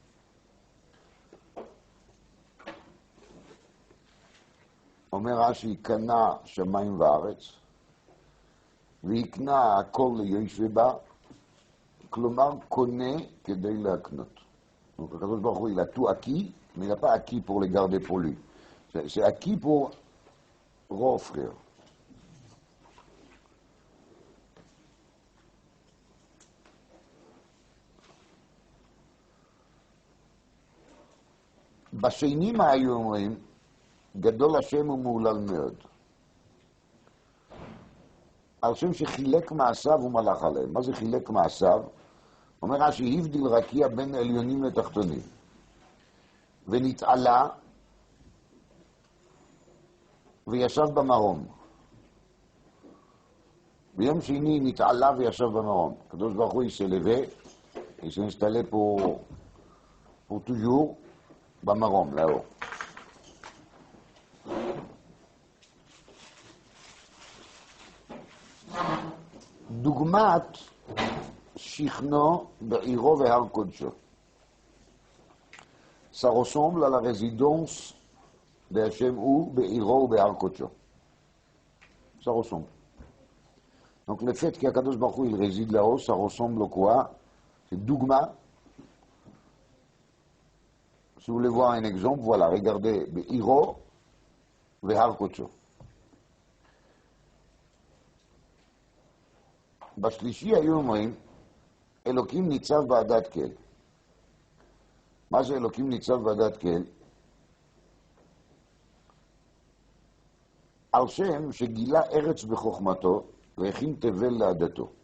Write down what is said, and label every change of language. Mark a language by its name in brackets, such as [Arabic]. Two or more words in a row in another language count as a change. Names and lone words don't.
[Hebrew] אומר רש"י, קנה שמיים וארץ ויקנה הכל ליושבי בה, כלומר קונה כדי להקנות. הקדוש ברוך הוא, [French] il a tout acquis, mais il n'a pas acquis pour les garder pour lui. C'est acquis pour offrir. [Hebrew] בשני מה היו אומרים? גדול השם ומהולל מאוד. על שם שחילק מעשיו ומלך עליהם. מה זה חילק מעשיו? אומר רש"י, הבדיל רקיע בין עליונים לתחתונים. ונתעלה וישב במרום. ביום שני נתעלה וישב במרום. הקדוש ברוך הוא [French] s'est installé pour toujours [Hebrew] במרום, לאור. דוגמת שכנו בעירו והר קודשו. [French] Ça ressemble à la résidence d'Hachem ou [Hebrew] בעירו ובהר קודשו. [French] Ça ressemble. Donc le fait qu' [Hebrew] הקדוש ברוך הוא [French] il réside là-haut, ça ressemble à quoi? C'est dogma. Si vous voulez voir un exemple, voilà, regardez [Hebrew] בעירו והר קודשו. בשלישי היו אומרים, אלוקים ניצב בעדת כל. מה זה אלוקים ניצב בעדת כל? על שם שגילה ארץ בחוכמתו והכין תבל לעדתו.